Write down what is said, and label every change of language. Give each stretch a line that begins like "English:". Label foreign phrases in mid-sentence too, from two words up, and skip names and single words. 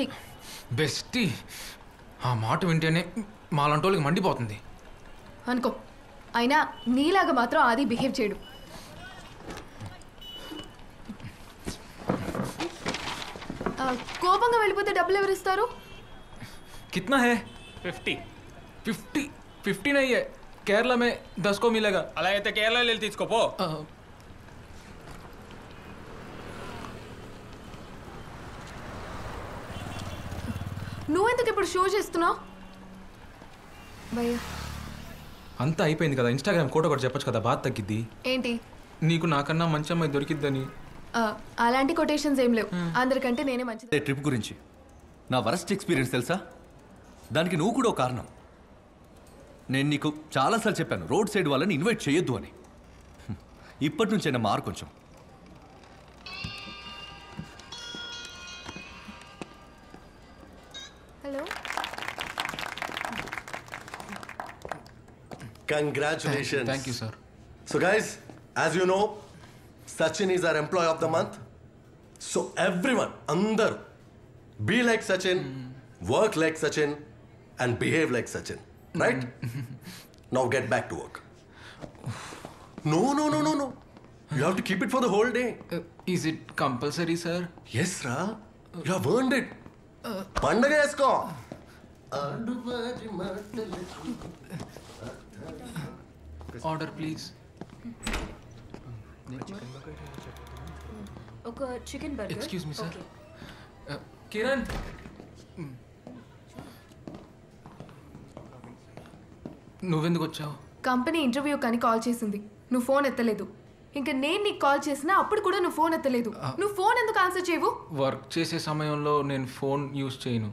Telugu: బెస్టీ? ఆ మాట వింటేనే మాలాంటి వాళ్ళకి మండిపోతుంది అనుకో. అయినా నీలాగా మాత్రం ఆది బిహేవ్ చేయడు. కోపంగా వెళ్ళిపోతే డబ్బులు ఎవరు ఇస్తారు?
Hindi: కిतना है? 50 नहीं है, केरला में 10 को मिलेगा.
Telugu: అలా అయితే కేరళ వెళ్ళి తీసుకోపో. నువ్వెందుకు ఇప్పుడు షో చేస్తున్నావు? భయ్యా, అంతా అయిపోయింది కదా, ఇన్స్టాగ్రామ్ కోట కూడా చెప్పొచ్చు కదా, బాధ తగ్గిద్ది. ఏంటి? నీకు నాకన్నా మంచి అమ్మాయి దొరికిద్దని. అలాంటి కొటేషన్స్ ఏం లేవు. అందరికంటే నేనే మంచిది. ట్రిప్ గురించి నా
English: worst experience
Telugu: తెలుసా? దానికి నువ్వు కూడా ఒక కారణం. నేను నీకు చాలాసార్లు చెప్పాను రోడ్ సైడ్ వాళ్ళని ఇన్వైట్ చేయొద్దు అని. ఇప్పటి నుంచైనా మారు కొంచెం. హలో.
English: Congratulations. Thank you, sir. So guys, as you know, Sachin is our employee of the month. So everyone, andar, be like Sachin, work like Sachin, and behave like Sachin. Right? Now get back to work. No. You have to keep it for the whole day. Is it compulsory, sir? Yes, Ra. You have earned it.
Telugu: పండగ చేస్కో.
English: Order, please.
Telugu: ఒక
English: chicken burger. Excuse me,
Telugu: sir. కిరణ్, నువ్వెందుకు వచ్చావు? కంపెనీ ఇంటర్వ్యూ కానీ కాల్ చేసింది, నువ్వు ఫోన్ ఎత్తలేదు. ఇంకా నేను నీకు కాల్ చేసినా అప్పుడు కూడా నువ్వు ఫోన్ ఎత్తలేదు. నువ్వు ఫోన్ ఎందుకు ఆన్సర్ చేయవు? వర్క్ చేసే సమయంలో నేను ఫోన్ యూజ్ చేయను.